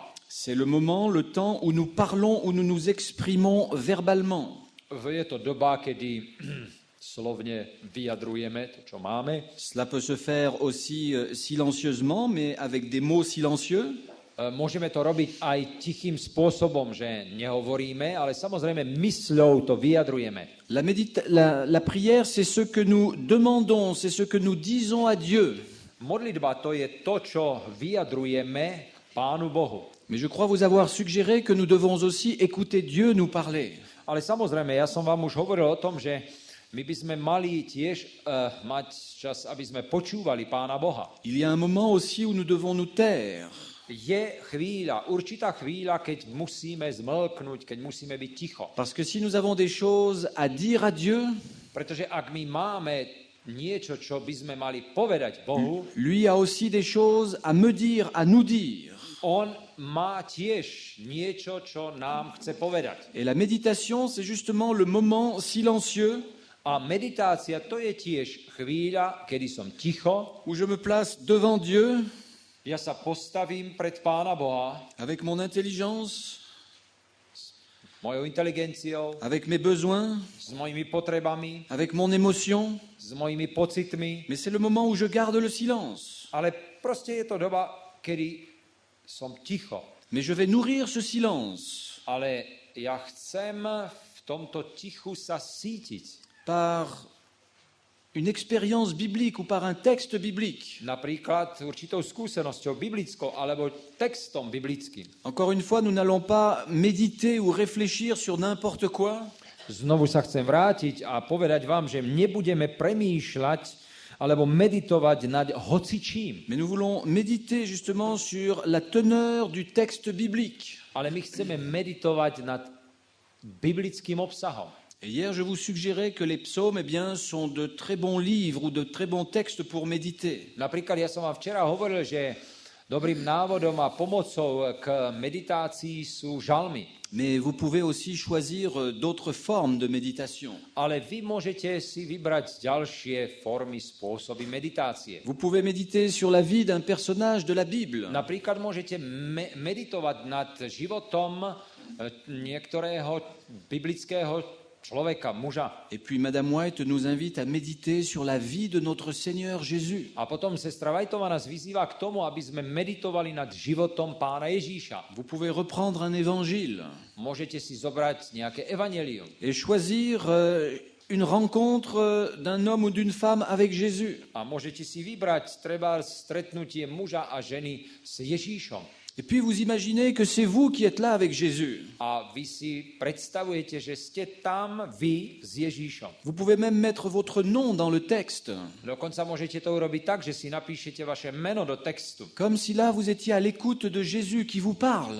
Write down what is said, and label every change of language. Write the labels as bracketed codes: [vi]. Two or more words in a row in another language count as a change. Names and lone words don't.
[fr] C'est le moment, le temps où nous parlons, où nous nous exprimons verbalement. [sk] Je to doba, kedy slovne vyjadrujeme to, čo máme. [fr] Cela peut se faire aussi silencieusement, mais avec des mots silencieux. [sk] Môžeme to robiť aj tichým spôsobom, že nehovoríme, ale samozrejme mysľou to vyjadrujeme. [fr] La prière, c'est ce que nous demandons, c'est ce que nous disons à Dieu. [sk] Modlitba to je to, čo vyjadrujeme Pánu Bohu. [fr] Mais je crois vous avoir suggéré que nous devons aussi écouter Dieu nous parler. [sk] Ale samozrejme, ja som vám už hovoril o tom, že my by sme mali tiež mať čas, aby sme počúvali Pána Boha. [fr] Il y a un moment aussi où nous devons nous taire. [sk] Je chvíľa, určitá chvíľa, keď musíme zmlknúť, keď musíme byť ticho. [fr] Parce que si nous avons des choses à dire à Dieu, [sk] Pretože ak my máme niečo, čo by sme mali povedať Bohu, [fr] lui a aussi des choses à me dire, à nous dire. [sk] on má tiež niečo, čo nám chce povedať. [fr] Et la méditation, c'est justement le moment silencieux [sk] A meditácia to je tiež chvíľa, kedy som ticho, [fr] où je me place devant Dieu [sk] ja sa postavím pred Pána Boha [fr] avec mon intelligence, [sk] mojou inteligenciou, [fr] avec mes besoins, [sk] s mojimi potrebami, [fr] avec mon émotion. [sk] s mojimi pocitmi, [fr] Mais c'est le moment où je garde le silence. [sk] ale proste je to doba, kedy som ticho. [fr] Mais je vais nourrir ce silence [sk] Ale ja chcem v tomto tichu sa sítiť. [fr] par une expérience biblique ou par un texte biblique. [sk] Napríklad určitou skúsenosťou biblickou alebo textom biblickým. [fr] Encore une fois, nous n'allons pas méditer ou réfléchir sur n'importe quoi, [sk] Znovu sa chcem vrátiť a povedať vám, že nebudeme premýšľať alebo meditovať nad hocičím. [fr] mais nous voulons méditer justement sur la teneur du texte biblique. [sk] Ale my chceme meditovať nad biblickým obsahom. [fr] Et hier, je vous suggérais que les psaumes, sont de très bons livres ou de très bons textes pour méditer. [sk] Napríklad ja som vám včera hovoril, že dobrým návodom a pomocou k meditácii sú žalmy. [fr] Mais vous pouvez aussi choisir d'autres formes de méditation. [sk] Ale vy môžete si vybrať ďalšie formy, spôsoby meditácie. [fr] Vous pouvez méditer sur la vie d'un personnage de la Bible. [sk] Napríklad môžete meditovať nad životom niektorého biblického človeka, muža. [fr] Et puis Madame White nous invite à méditer sur la vie de notre Seigneur Jésus. [sk] A potom sestra Whiteová nás vyzýva k tomu, aby sme meditovali nad životom Pána Ježíša. [fr] Vous pouvez reprendre un évangile [sk] Môžete si zobrať nejaké evanjelium [fr] et choisir une rencontre d'un homme ou d'une femme avec Jésus. [sk] a môžete si vybrať treba stretnutie muža a ženy s Ježíšom. [fr] Et puis vous imaginez que c'est vous qui êtes là avec Jésus. [sk] A vy si predstavujete, že ste tam vy s Ježíšom. [fr] Vous pouvez même mettre votre nom dans le texte, [sk] Dokonca môžete to urobiť tak, že si napíšete vaše meno do textu. [fr] comme si là vous étiez à l'écoute de Jésus qui vous parle.